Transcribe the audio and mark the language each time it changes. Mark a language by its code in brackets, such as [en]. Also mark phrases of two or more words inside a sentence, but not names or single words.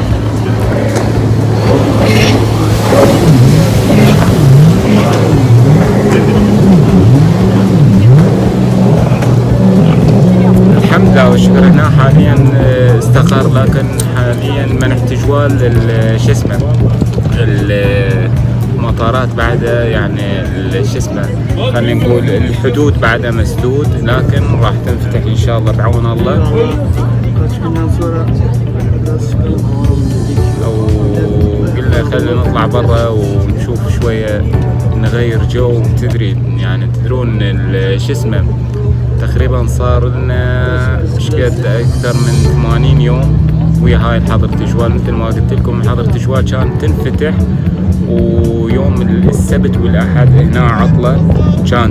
[ar] الحمد لله والشكر هنا حاليا استقر، لكن حاليا منع تجوال شو اسمه المطارات بعدها، يعني شو اسمه خلينا نقول الحدود بعدها مسدود، لكن راح تنفتح ان شاء الله بعون الله. [tr] Kaç günden sonra biraz çıkalım havalım dedik. [ar] وقلنا خلينا نطلع برا ونشوف شوية نغير جو. يعني تدرون شو اسمه تقريبا صار لنا مشقد اكثر من 80 يوم ويا هاي الحظر تجوال. مثل ما قلت لكم حظر تجوال كانت تنفتح، ويوم السبت والاحد هنا عطلة كانت